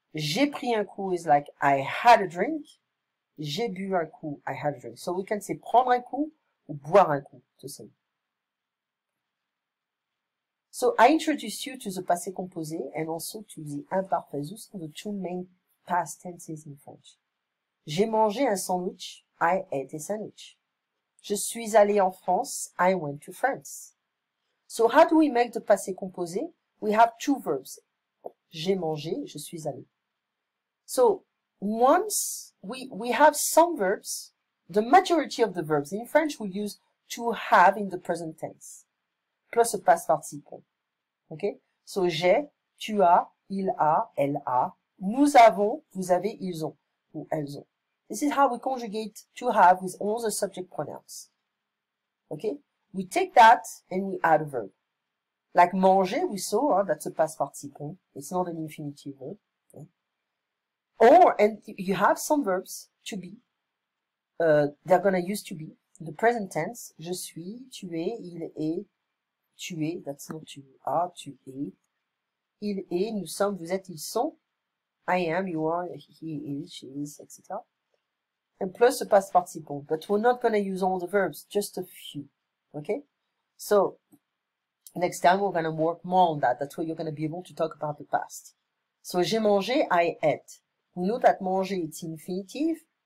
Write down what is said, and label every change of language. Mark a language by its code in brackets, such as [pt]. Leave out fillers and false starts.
[fr] J'ai pris un coup [en] is like I had a drink. [fr] J'ai bu un coup, [en] I had a drink. So we can say prendre un coup ou boire un coup, to say. So I introduced you to the passé composé and also to the imparfait. Those are the two main past tenses in French. [fr] J'ai mangé un sandwich, [en] I ate a sandwich. [fr] Je suis allé en France, [en] I went to France. So how do we make the passé composé? We have two verbs. [fr] J'ai mangé, je suis allé. [en] So once we have some verbs, the majority of the verbs in French we use to have in the present tense, plus a past participle. Okay? [fr] So j'ai, tu as, il a, elle a, nous avons, vous avez, ils ont, ou elles ont. [en] This is how we conjugate to have with all the subject pronouns. Okay? We take that and we add a verb. Like manger, we saw, that's a past participle. It's not an infinitive verb. Okay? Or, and you have some verbs, to be. They're gonna use to be. The present tense, [fr] je suis, tu es, il est, tu es, [en] that's not [fr] tu as, tu es. Il est, nous sommes, vous êtes, ils sont. [en] I am, you are, he is, she is, etc. And plus the past participle. But we're not gonna use all the verbs, just a few. Okay? So, Next time we're going to work more on that. That's where you're going to be able to talk about the past. So [fr] j'ai mangé, [en] I ate. We know that manger it's infinitive.